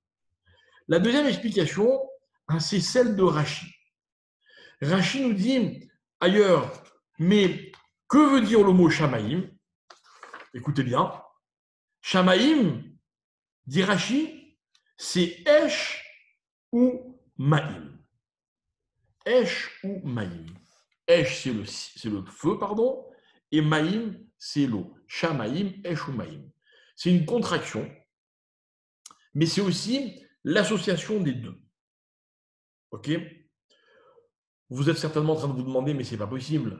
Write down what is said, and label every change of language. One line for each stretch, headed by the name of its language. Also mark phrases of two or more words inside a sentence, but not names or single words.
French: La deuxième explication, c'est celle de Rashi. Rashi nous dit ailleurs, mais que veut dire le mot Shamaïm? Écoutez bien. Shamaïm, dit Rashi, c'est Esh ou Maïm. Esh ou Maïm. Esh, c'est le feu, pardon, et Maïm, c'est l'eau. Shamaïm, Esh ou Maïm. C'est une contraction, mais c'est aussi l'association des deux. Ok? Vous êtes certainement en train de vous demander, mais ce n'est pas possible.